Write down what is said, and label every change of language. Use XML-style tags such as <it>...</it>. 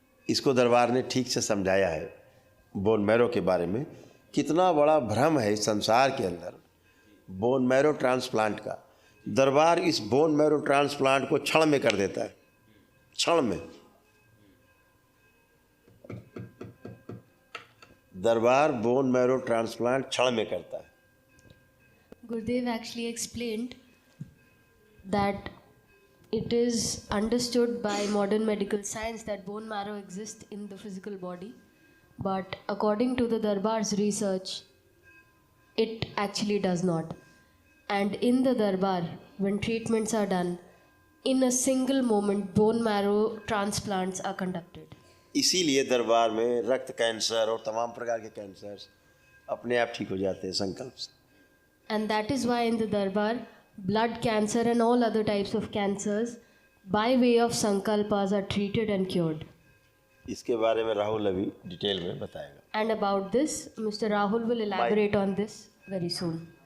<hi>इसको दरबार ने ठीक से समझाया है। बोन मैरो के बारे में कितना बड़ा भ्रम है इस संसार के अंदर बोन मैरो ट्रांसप्लांट का। दरबार इस बोन मैरो ट्रांसप्लांट को क्षण में कर देता है, क्षण में। दरबार बोन मैरो ट्रांसप्लांट क्षण में करता है।</hi> <en>Gurudev actually explained that it is understood by modern medical science that bone marrow exists in the physical body, but according to the Darbar's research, it actually does not. And in the Darbar, when treatments are done, in a single moment, bone marrow transplants are conducted.</en> <hi>इसीलिए दरबार में रक्त cancer और तमाम प्रकार के cancer अपने आप ठीक हो जाते हैं संकल्प से।</hi> <en>And that is why in the Darbar, blood cancer and all other types of cancers, by way of sankalpas, are treated and cured.</en> <hi>इसके बारे में राहुल अभी डिटेल में बताएगा।</hi> <en>And about this, Mr. Rahul will elaborate on this very soon.</en>